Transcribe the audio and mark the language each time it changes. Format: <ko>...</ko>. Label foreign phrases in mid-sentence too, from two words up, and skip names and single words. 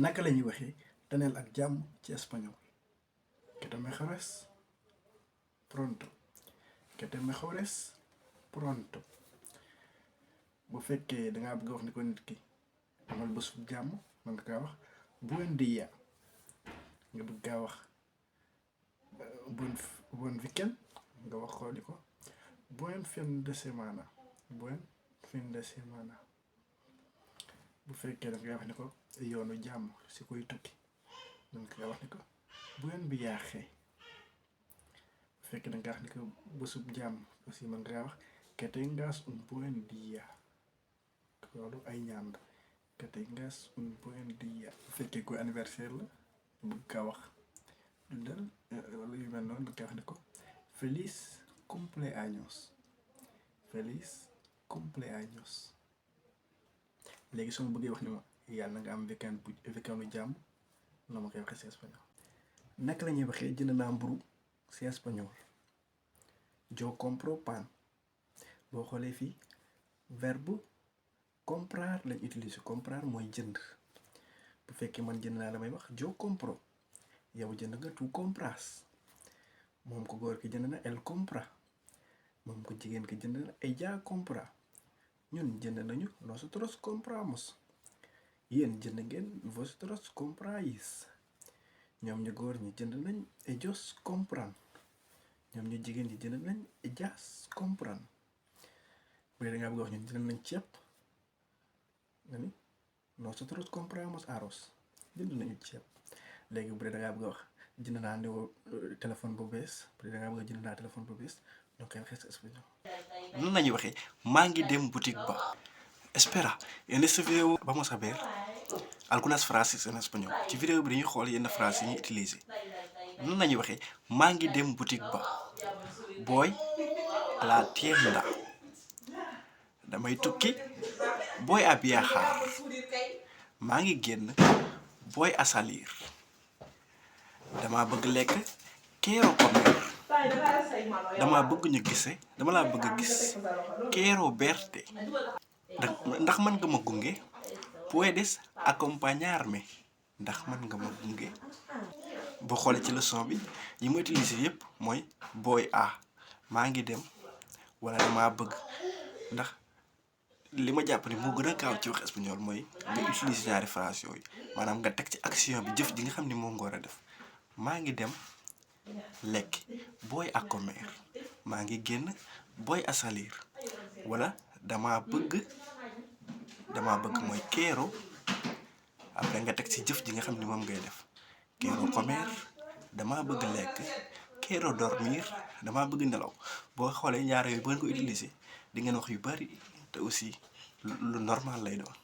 <wo>Naka la ñuy waxee taneel ak jàmm ci espagnol.</wo> <es>Que te mejores pronto. Que te mejores pronto.</es> <wo>Bu fekkee da ngaa bëgg wax ni ko nit ki amal bés bu jàmm mën nga kaa wax</wo> <es>buen día.</es> <wo>Nga bëgg kaa wax</wo> <fr>bon weekend</fr> <wo>nga wax xooli ko</wo> <es>buen fin de semana. Buen fin de semana.</es> <wo>bu fekkee da ngay wax ni ko yoonu jàmm si koy tukki da nga wax ni ko bu yoon bi yaaxee. Bu fekkee da nga wax ni ko bésub jàmm aussi mën nga wax</wo> <es>que tengas un buen día.</es> <wo>Loolu ay ñaan la</wo> <es>que tengas un buen día.</es> <wo>Bu fekkee koy anniversaire la bëgg kaa wax dundal wala yu mel noonu nga wax ni ko</wo> <es>feliz cumpleaños. Feliz cumpleaños.</es> <wo>Léegi soo ma bëggee wax ni ma yàlla na nga am weekendu jàmm noo ma koy waxee si espagnol. Naka la ñuy waxee jënd naa mburu si espagnol?</wo> <es>Yo compro pan.</es> <wo>boo xoolee fii verbe comprar lañ utiliser. Comprar mooy jënd. bu fekkee man jënd naa damay wax</wo> <es>yo compro.</es> <wo>yow jënd nga</wo> <es>tu compras.</es> <wo>moom ko góor ki jënd na</wo> <es>el compra.</es> <wo>moom ko jigéen ki jënd na</wo> <es>ella compra.</es> <wo>ñun jënd nañu</wo> <es>nosotros compramos.</es> <wo>yéen jënd ngeen</wo> <es>vosotros compráis.</es> <wo>ñoom ñu góor ñi jënd nañ</wo> <es>ellos compran.</es> <wo>ñoom ñu jigéen ñi jënd nañ</wo> <es>ellas compran.</es> <wo>bu dee da ngaa bëgg wax ñun jënd nañ ceeb nga ni</wo> <es>nosotros compramos arroz.</es> <wo>jënd nañu ceeb. léegi bu dee da ngaa bëgg wax jënd naa téléphone bu bees. bu dee da ngaa bëgg jënd naa téléphone bu bees donc koy waxee si espagnol. nan la ñuy waxee maa ngi dem boutique ba.</wo> <es>Espera, en este video vamos a ver algunas frases en español.</es> <wo>ci vidéo bi dañuy xool yenn phrases yi ñuy utiliser. nan la ñuy waxee maa ngi dem boutique ba.</wo> <es>Voy a la tienda.</es> <wo>damay tukki.</wo> <es>Voy a viajar.</es> <wo>maa ngi génn.</wo> <es>Voy a salir.</es> <wo>dama bëgg lekk.</wo> <es>Quiero comer.</es> <wo>dama bëgg ñu gise. dama laa bëgg gis.</wo> <es>Quiero verte.</es> <wo>ndax mën nga ma gunge.</wo> <es>Puedes acompañarme.</es> <wo>ndax mën nga ma gunge. boo xoolee ci leçon bi yi ma utiliser yépp mooy</wo> <es>voy a</es> <wo>maa ngi dem wala dama bëgg. ndax li ma jàpp ni moo gën a gaaw ci wax espagnol mooy nga utiliser ñaari phrase yooyu maanaam nga teg ci action bi jëf ji nga xam ni moom nga war a def. maa ngi dem lekk.</wo> <es>Voy a comer.</es> <wo>maa ngi génn.</wo> <es>Voy a salir.</es> <wo>wala dama bëgg mooy quiero après nga teg ci jëf ji nga xam ni moom ngay def.</wo> <es>Quiero comer.</es> <wo>dama bëgg lekk.</wo> <es>Quiero dormir.</es> <wo>dama bëgg nelaw. boo xoolee ñaar yooyu bu ngeen ko utiliser di ngeen wax yu bari te aussi lu normal lay doon.</wo>